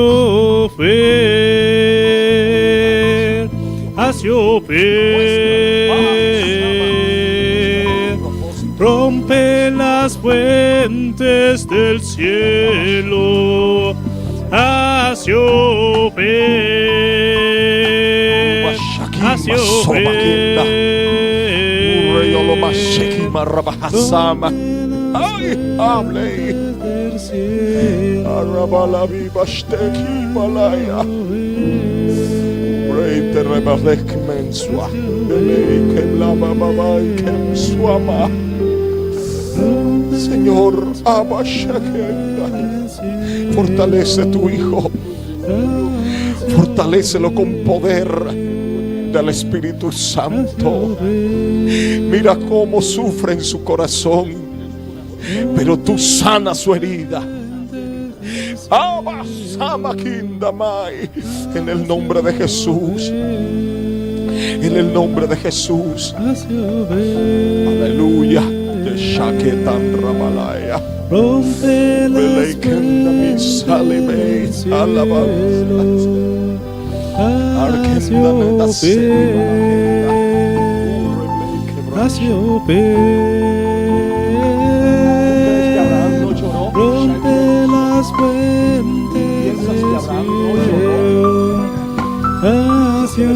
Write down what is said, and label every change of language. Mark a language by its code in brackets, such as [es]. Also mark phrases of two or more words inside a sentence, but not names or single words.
[es] llover, haz llover, rompe las fuentes del cielo, haz llover, haz llover, Ay, hable. Arabala viva shteki malaya. Reite rebalek mensua. Beleke lama mama suama. Señor, abashakenda. Fortalece tu hijo. Fortalécelo con poder del Espíritu Santo. Mira cómo sufre en su corazón, pero tú sanas su herida. En el nombre de Jesús, en el nombre de Jesús. Aleluya. De Shaketan Ramalaya. Belekenda mi salime. Alabanza. Arkenda me da haz llover, rompe las fuentes del cielo, haz